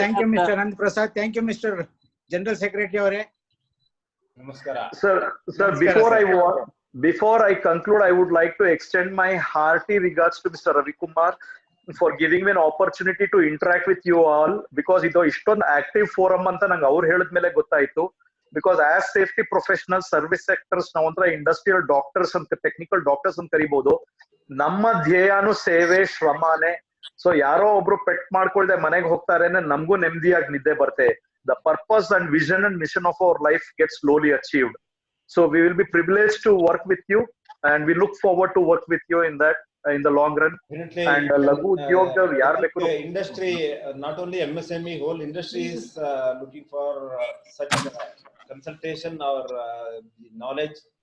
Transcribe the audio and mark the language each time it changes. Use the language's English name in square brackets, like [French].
[English] Thank you, Mr. Anand Prasad. Thank you, Mr. General Secretary Avare. [Kannada] Namaskara. [English] Sir, [Kannada] Namaskara, [English] before I conclude, I would like to extend my hearty regards to Mr. Ravi Kumar for giving me an opportunity to interact with you all, because [Kannada] ಇದು ಇಷ್ಟೊಂದು active forum ಅಂತ ನಂಗೆ ಅವ್ರು ಹೇಳಿದ್ಮೇಲೆ ಗೊತ್ತಾಯ್ತು. Because as safety professional service sectors ನಾವಂತರ industrial doctors ಅಂತ, technical doctors ಅಂತ ಕರಿಬಹುದು. ನಮ್ಮ ಧ್ಯೇಯನು ಸೇವೆ, ಶ್ರಮನೇ. ಸೊ ಯಾರೋ ಒಬ್ರು ಪೆಟ್ ಮಾಡ್ಕೊಳ್ದೆ ಮನೆಗೆ ಹೋಗ್ತಾರೆ ಅಂದ್ರೆ ನಮಗೂ ನೆಮ್ಮದಿಯಾಗಿ ನಿದ್ದೆ ಬರುತ್ತೆ. [English] The purpose and vision and mission of our life gets slowly achieved. So we will be privileged to work with you, and we look forward to work with you in that in the long run. Definitely, And Laghu Udyog industry, not only MSME, whole industry is looking for such consultation or knowledge.